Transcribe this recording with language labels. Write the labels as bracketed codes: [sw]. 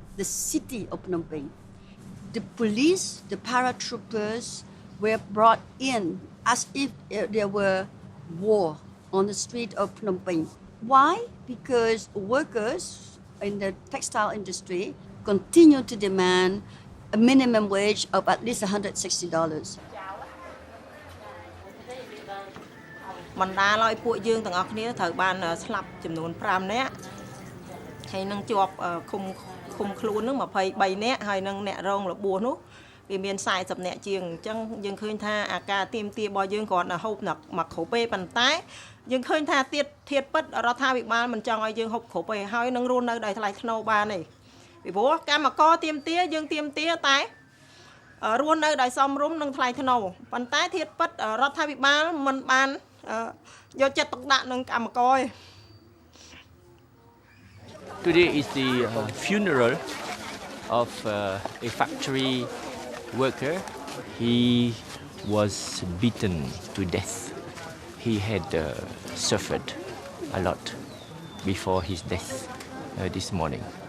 [en] The city of Phnom Penh. The police, the paratroopers were brought in as if there were war on the street of Phnom Penh. Why? Because workers in the textile industry continue to demand a minimum wage of at least $160. [km] បណ្ដាលឲ្យពួកយើងទាំងអស់គ្នាត្រូវបានស្លាប់ចំនួន5នាក់ហើយនឹងជាប់ឃុំខ្លួននឹង23នាក់ហើយនឹងអ្នករងរបួសនោះវាមាន40នាក់ជាងអញ្ចឹងយើងឃើញថាអាការទៀមទារបស់យើងគ្រាន់តែហូបមកគ្រប់ទេប៉ុន្តែ យើងឃើញថាទៀតធៀបពិតរដ្ឋាភិបាលមិនចង់ឲ្យយើងហូបគ្រប់ទេហើយនឹងរស់នៅដោយថ្លៃថ្នូរបានទេពីព្រោះកម្មករទៀមទាយើងទៀមទាតែរស់នៅដោយសមរម្យនិងថ្លៃថ្នូរប៉ុន្តែធៀបពិតរដ្ឋាភិបាលមិនបានយកចិត្តទុកដាក់នឹងកម្មករទេ [en] Today is the funeral of a factory worker. He was beaten to death. He had suffered a lot before his death this morning.